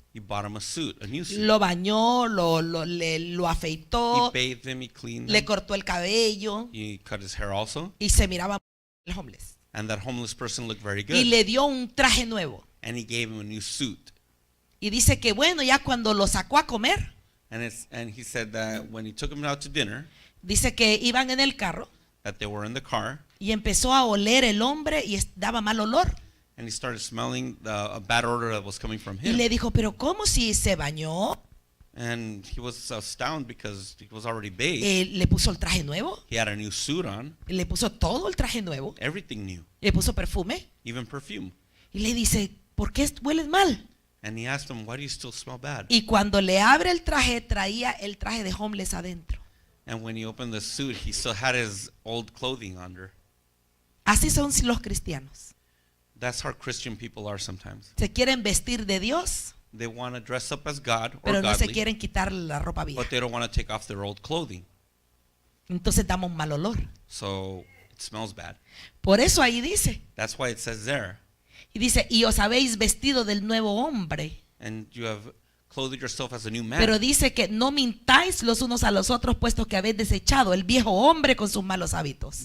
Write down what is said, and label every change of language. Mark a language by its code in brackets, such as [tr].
[en] He bought him a suit, a new suit. [es] Lo bañó, lo [en] He [es] afeitó, [en] bathed him, he cleaned [es] le [en] him. [es] cortó el cabello [en] He cut his hair also. [es] y se miraba el homeless. [en] And that homeless person looked very [es] Y [en] good. [es] le dio un traje nuevo. [en] And he gave him a new suit. [es] Y dice que bueno, ya cuando lo sacó a comer, [en] And he said that when he took him out to dinner, [es] dice que iban en el carro [en] that they were in the car, [es] y empezó a oler el hombre y daba mal olor. [en] and he started smelling a bad odor that was coming from [es] Y [en] him. [es] le dijo, pero ¿cómo si se bañó? [en] And he was astounded because he was already bathed. [es] Le puso el traje nuevo, [en] He had a new suit on, [es] le puso todo el traje nuevo, [en] everything new, [es] le puso perfume [en] even perfume. [es] y le dice, ¿por qué hueles mal? [en] And he asked him, why do you still smell bad? [es] Y cuando le abre el traje, traía el traje de homeless adentro. [en] And when he opened the suit, he still had his old clothing under. [es] Así son los cristianos. [en] That's how Christian people are sometimes. [es] Se quieren vestir de Dios, [en] They want to dress up as God or [es] pero no se [en] godly, [es] quieren quitar la ropa vieja. [en] but they don't want to take off their old clothing. [es] Entonces damos mal olor. [en] So it smells bad. [es] Por eso ahí dice, [en] That's why it says there, [es] y dice, y os habéis vestido del nuevo hombre. [en] and you have clothed yourself as a new man. [es] Pero dice que no mintáis los unos a los otros, puesto que habéis desechado el viejo hombre con sus malos hábitos.